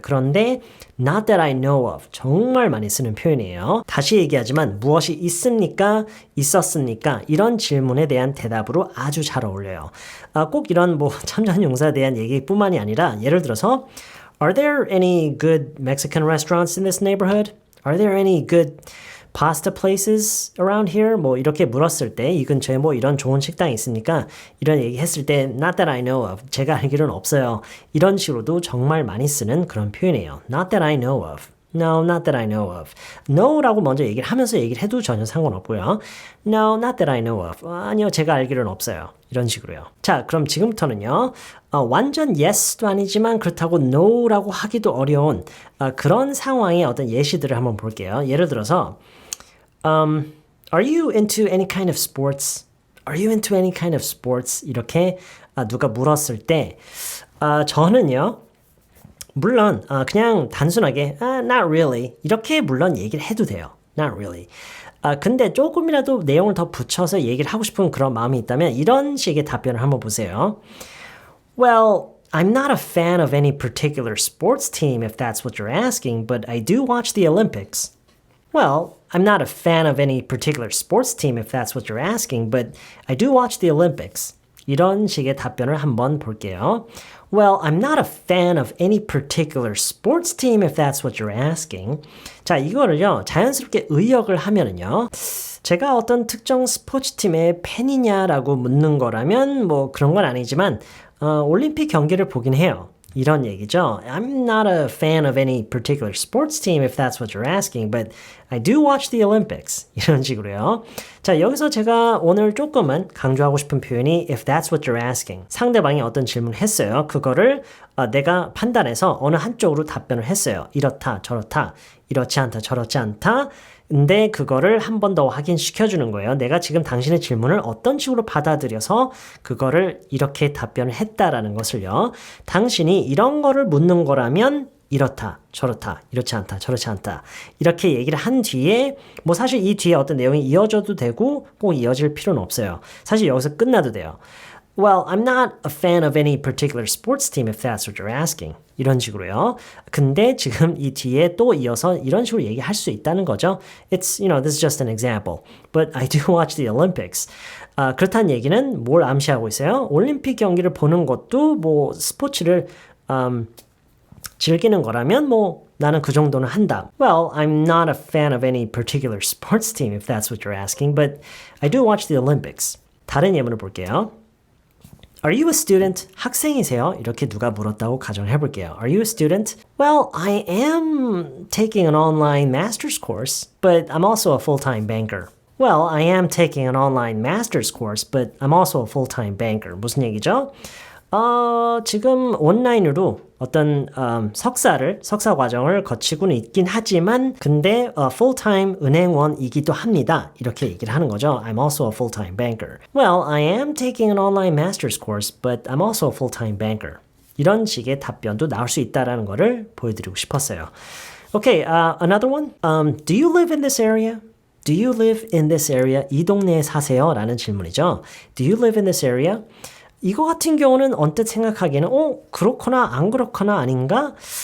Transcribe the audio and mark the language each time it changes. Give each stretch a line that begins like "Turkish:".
Korean: 그런데
English: not that I know of.
Korean: 정말 많이 쓰는 표현이에요. 다시 얘기하지만 무엇이 있습니까? 있었습니까? 이런 질문에 대한 대답으로 아주 잘 어울려요. 꼭 이런 참전용사에 대한 얘기뿐만이 아니라 예를 들어서
English: Are there any good Mexican restaurants in this neighborhood? Are there any good pasta places around here?
Korean: 이렇게 물었을 때 이 근처에 이런 좋은 식당이 있으니까 이런 얘기 했을 때
English: not that I know of.
Korean: 제가 알기로는 없어요. 이런 식으로도 정말 많이 쓰는 그런 표현이에요.
English: Not that I know of. No, not that I know of.
Korean: No라고 먼저 얘기를 하면서 얘기를 해도 전혀 상관없고요.
English: No, not that I know of.
Korean: 아니요, 제가 알기로는 없어요. 이런 식으로요. 자, 그럼 지금부터는요. 완전 yes도 아니지만 그렇다고 no라고 하기도 어려운 그런 상황의 어떤 예시들을 한번 볼게요. 예를 들어서
English: Are you into any kind of sports? Are you into any kind of sports?
Korean: 이렇게 누가 물었을 때 저는요. 물론 그냥 단순하게
English: not really
Korean: 이렇게 물론 얘기를 해도 돼요.
English: Not really.
Korean: 근데 조금이라도 내용을 더 붙여서 얘기를 하고 싶은 그런 마음이 있다면 이런 식의 답변을 한번 보세요.
English: Well, I'm not a fan of any particular sports team if that's what you're asking, but I do watch the Olympics. Well, I'm not a fan of any particular sports team if that's what you're asking, but I do watch the Olympics.
Korean: 이런 식의 답변을 한번 볼게요.
English: Well, I'm not a fan of any particular sports team if that's what you're asking.
Korean: 자, 이거를요. 자연스럽게 의역을 하면은요. 제가 어떤 특정 스포츠팀의 팬이냐라고 묻는 거라면 그런 건 아니지만 올림픽 경기를 보긴 해요. 이런 얘기죠.
English: I'm not a fan of any particular sports team if that's what you're asking, but I do watch the Olympics.
Korean: 이런 식으로요. 자, 여기서 제가 오늘 조금은 강조하고 싶은 표현이
English: if that's what you're asking.
Korean: 상대방이 어떤 질문을 했어요. 그거를 내가 판단해서 어느 한쪽으로 답변을 했어요. 이렇다, 저렇다, 이렇지 않다, 저렇지 않다. 근데 그거를 한 번 더 확인시켜주는 거예요. 내가 지금 당신의 질문을 어떤 식으로 받아들여서 그거를 이렇게 답변을 했다라는 것을요. 당신이 이런 거를 묻는 거라면 이렇다, 저렇다, 이렇지 않다, 저렇지 않다. 이렇게 얘기를 한 뒤에 사실 이 뒤에 어떤 내용이 이어져도 되고 꼭 이어질 필요는 없어요. 사실 여기서 끝나도 돼요.
English: Well, I'm not a fan of any particular sports team if that's what you're asking.
Korean: 이런 식으로요. 근데 지금 이 뒤에 또 이어서 이런 식으로 얘기할 수 있다는 거죠.
English: It's, this is just an example. But I do watch the Olympics.
Korean: 그렇다는 얘기는 뭘 암시하고 있어요? 올림픽 경기를 보는 것도 스포츠를 즐기는 거라면 나는 그 정도는 한다.
English: Well, I'm not a fan of any particular sports team if that's what you're asking, but I do watch the Olympics.
Korean: 다른 예문을 볼게요.
English: Are you a student?
Korean: 학생이세요? 이렇게 누가 물었다고 가정을 해볼게요.
English: Are you a student? Well, I am taking an online master's course, but I'm also a full-time banker. Well, I am taking an online master's course, but I'm also a full-time banker.
Korean: 무슨 얘기죠? 지금 온라인으로 어떤 석사 과정을 거치고는 있긴 하지만 근데 full-time 은행원이기도 합니다. 이렇게 얘기를 하는 거죠.
English: I'm also a full-time banker. Well, I am taking an online master's course, but I'm also a full-time banker.
Korean: 이런 식의 답변도 나올 수 있다는 거를 보여드리고 싶었어요.
English: Okay, another one. Do you live in this area? Do you live in this area?
Korean: 이 동네에 사세요? 라는 질문이죠.
English: Do you live in this area?
Korean: 이거 같은 경우는 언뜻 생각하기에는 그렇거나 안 그렇거나 아닌가?